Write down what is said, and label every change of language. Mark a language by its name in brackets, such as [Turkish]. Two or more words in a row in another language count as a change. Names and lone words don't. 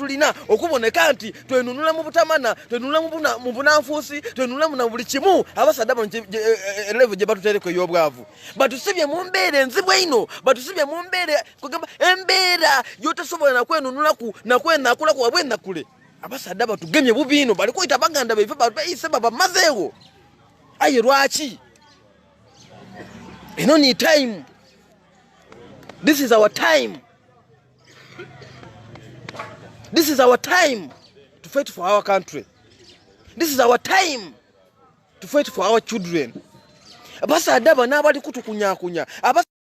[Soga] tulina okuboneka nti twenunula mu butamana twenunula mu bunanfuusi twenunula mu buli kimu abasadde bano level gye batuteereko ey'obwavu batusibye mu mbeera enzibu eno batusibye mu mbeera kugamba embeera gyotasobola nakwenunulaku nakwenakulaku wabwenakule abasadde batugemye bubi ino bali kwita baganda baife bayise babamazeewo aye lwaki eno ni time. [English] This is our time. This is our time to fight for our country. This is our time to fight for our children. [Soga] Abasadde bano abali kutukunyakunya